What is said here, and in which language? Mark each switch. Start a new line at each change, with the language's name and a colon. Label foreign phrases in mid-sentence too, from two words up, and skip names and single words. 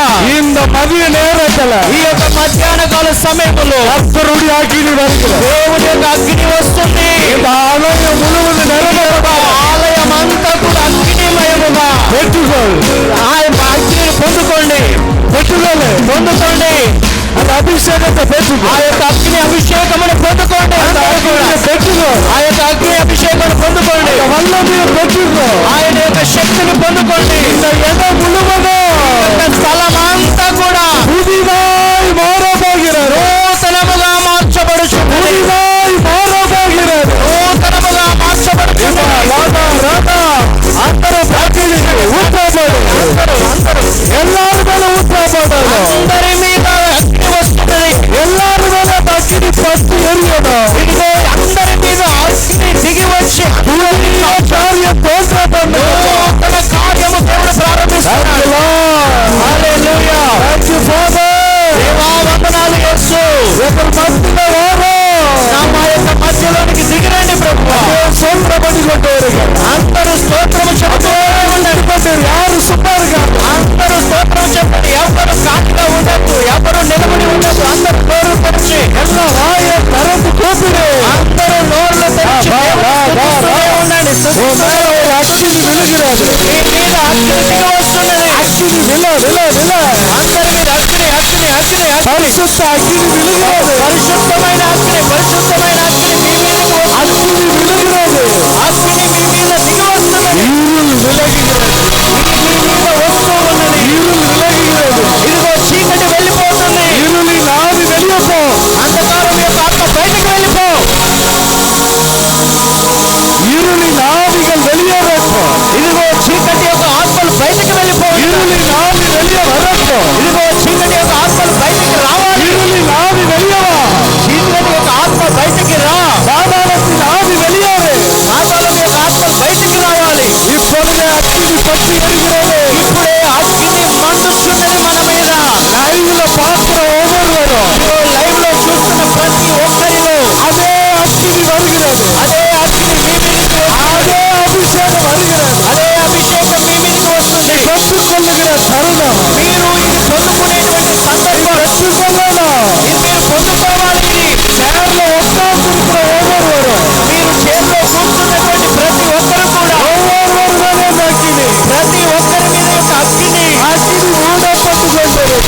Tamil: இந்த மதிய நேரத்துல
Telugu: ఈ యొక్క మధ్యాహ్న కాల సమయంలో
Tamil: கர்த்தருடைய அக்கினி வருகிறது.
Telugu: దేవుని యొక్క అగ్ని వస్తుంది.
Tamil: இந்த ஆலயம் முழுவதும் நிரம்புகிறதா?
Telugu: ఆలయం అంతా కూడా అగ్నిమయముగా
Tamil: பெற்றுக்கொள்,
Telugu: ఆయన అగ్నిని పొందుకోండి, పొందుకోండి.
Tamil: அந்த அபிஷேகத்தை பெற்றுக்கொள்,
Telugu: ఆ యొక్క అగ్ని అభిషేకమును పొందుకోండి.
Tamil: அந்த
Telugu: అందరూ కూడా
Tamil: அக்கினியை பெற்றுக்கொள்,
Telugu: ఆ యొక్క అగ్ని అభిషేకమును పొందుకోండి.
Tamil: அந்த வல்லமையை பெற்றுக்கொள்.
Telugu: ఆయన యొక్క శక్తిని పొందుకోండి.
Tamil: இந்த இடம் முழுவதும்
Telugu: యొక్క స్థలం అంతా కూడా
Tamil: புதிதாய் மாறப்போகிறது.
Telugu: నూతనముగా మార్చబడుచున్నది.
Tamil: புதிதாய் மாறப்போகிறது.
Telugu: నూతనముగా మార్చబడుచున్నది.
Tamil: ராதா, ராதா,
Telugu: అందరూ అగ్నిని ஊற்றப்படும்.
Tamil: எல்லாரும் மேல ஊற்றப்படும்.
Telugu: అందరి మీద అగ్ని వస్తున్నది.
Tamil: எல்லாரும் மேல அக்கினி பற்றி எரியணும்.
Telugu: ఇదిగో అందరి మీద అగ్ని దిగి వచ్చి
Tamil: புதிய காரியம் தோன்றப்படும்.
Telugu: నూతన కార్యము దేవుడు ప్రారంభిస్తున్నాడు. హల్లెలూయా.
English: Thank you, Father.
Telugu: దేవా వందనాలు యేసు.
Tamil: எங்கள் மத்தியில வாரும்.
Telugu: నా మా యొక్క మధ్యలోనికి దిగిరండి ప్రభువా.
Tamil: சோத்திரம் பண்ணி கொண்டு வருகிறேன்.
Telugu: అందరూ స్తోత్రము చెబుతూ ఉండండి.
Tamil: யாரு சும்மா இருக்காங்க?
Telugu: అందరూ స్తోత్రం చెప్పండి. ఎవరు కాటిగా ఉండద్దు, ఎవరు నిలబడి ఉండద్దు. అందరూ నోరు తెరిచి
Tamil: எல்லாம் வாயை திறந்து கூப்பிடு.
Telugu: అందరూ నోర్లు తెరిచి స్తుతిస్తూనే ఉండండి.
Tamil: உன் மேல ஒரு அக்கினி விழுகிறது.
Telugu: మీ మీద అగ్ని దిగి వస్తున్నది.
Tamil: அக்கினி விழ, விழ, விழ.
Telugu: అందరి మీద అగ్ని అగ్ని అగ్ని అగ్ని.
Tamil: பரிசுத்த அக்கினி விழுகிறது.
Telugu: పరిశుద్ధమైన అగ్ని, పరిశుద్ధమైన అగ్ని మీ మీదకి వస్తుంది.
Tamil: அக்கினி விழுகிறது.
Telugu: అగ్ని మీ మీద దిగి వస్తున్నది.
Tamil: இருள் விலகுகிறது.
Telugu: ఇది మీ మీద వస్తూ ఉన్నది.
Tamil: இருள் விலகுகிறது.
Telugu: ఇదిగో చీకటి వెళ్ళిపోతుంది.
Tamil: இருளின் ஆவி வெளியே போ.
Telugu: అంధకారం యొక్క ఆత్మ బయటకు వెళ్ళిపో.
Tamil: இருளின் ஆவிகள் வெளியேறட்டும்.
Telugu: ఇదిగో చీకటి యొక్క ఆత్మలు బయటకు వెళ్ళిపో.
Tamil: இருளின் ஆவி வெளியே வரட்டும்.
Telugu: ఇదిగో చీకటి యొక్క ఆత్మలు బయటకు రావాలి.
Tamil: இருளின் ஆவி வெளியே வா.
Telugu: చీకటి యొక్క ఆత్మ బయటకి రా.
Tamil: பாதாளத்தின் ஆவி வெளியேறு.
Telugu: పాతాళం యొక్క ఆత్మలు బయటకు రావాలి.
Tamil: இப்பொழுது அக்கினி பற்றி எரிகிறது.
Telugu: ఇప్పుడే అగ్ని మండుచున్నది మన మీద.
Tamil: லைவ்ல பார்க்கிற ஒவ்வொருவரும்
Telugu: ఇదిగో లైవ్ లో చూస్తున్న ప్రతి ఒక్కరిలో
Tamil: அதே அக்கினி வருகிறது.
Telugu: అదే అగ్ని మీ మీదకి వస్తుంది.
Tamil: அதே அபிஷேகம் வருகிறது.
Telugu: అదే అభిషేకం మీ మీదకి వస్తుంది.
Tamil: பெற்றுக்கொள்ளுகிற தருணம்.
Telugu: మీరు ఇది పొందుకునేటువంటి సందర్భం.
Tamil: பெற்றுக்கொள்ளலாம்.
Telugu: ఇది మీరు పొందుకోవాలి. ఇది
Tamil: சேர்ல உட்கார்ந்திருக்கிற ஒவ்வொருவரும்
Telugu: మీరు చేతిలో కూర్చున్నటువంటి ప్రతి ఒక్కరు కూడా
Tamil: ஒவ்வொருவர் மேலே அக்கினி.
Telugu: ప్రతి ఒక్కరి మీద యొక్క అగ్ని
Tamil: அக்கினி ஊடப்பட்டு கொண்டிருக்கிறது.